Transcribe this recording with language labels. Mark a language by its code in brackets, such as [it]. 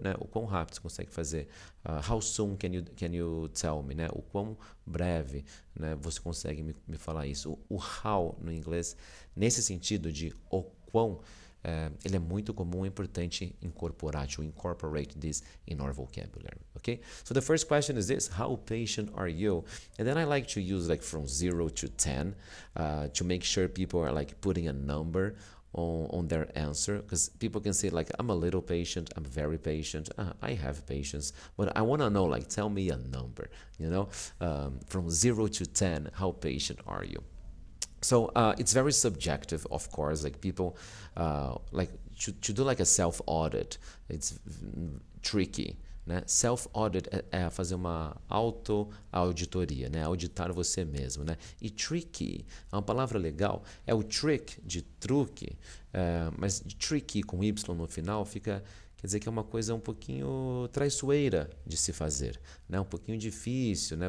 [pt] Né? O quão rápido você consegue fazer? [en] How soon can you tell me? [pt] Né? O quão breve, né, você consegue me falar isso? O how no inglês, nesse sentido de o quão, ele é muito comum, é importante incorporar, [en] to incorporate this in our vocabulary, okay? So the first question is this, how patient are you? And then I like to use like from 0 to 10 to make sure people are like putting a number on their answer, because people can say like, I'm a little patient, I'm very patient, I have patience, but I want to know, like, tell me a number, you know? From 0 to 10, how patient are you? So it's very subjective, of course, like people like to do like a self-audit, it's tricky, né? [pt] Self-audit é fazer uma auto-auditoria, né? Auditar você mesmo, né? E tricky é uma palavra legal, é o trick de truque, mas tricky com Y no final fica... Quer dizer que é uma coisa um pouquinho traiçoeira de se fazer, né? Um pouquinho difícil, né?